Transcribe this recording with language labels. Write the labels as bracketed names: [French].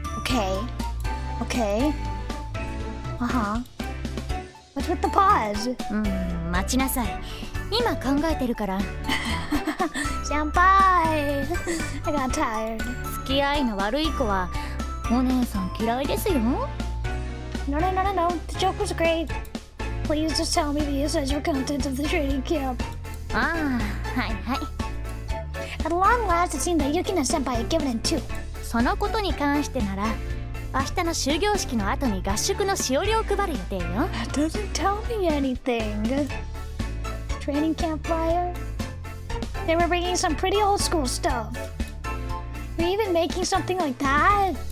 [English] Okay. Okay. Uh-huh. What's with the pause? [Japanese] 待ちなさい。今考えてるから。 [English] Senpai! I got tired. [Japanese] 付き合いの悪い子はお姉さん嫌いですよ。 [English] No. The joke was great. Please just tell me the essential content of the training camp. [Japanese] ああ、はいはい。 [English] At long last, it seemed that Yukina-senpai had given in too. [Japanese] そのことに関してなら明日の終業式の後に合宿のしおりを配る予定よ。 [English] That doesn't tell me anything. Training camp flyer? They were bringing some pretty old school stuff. Were you even making something like that?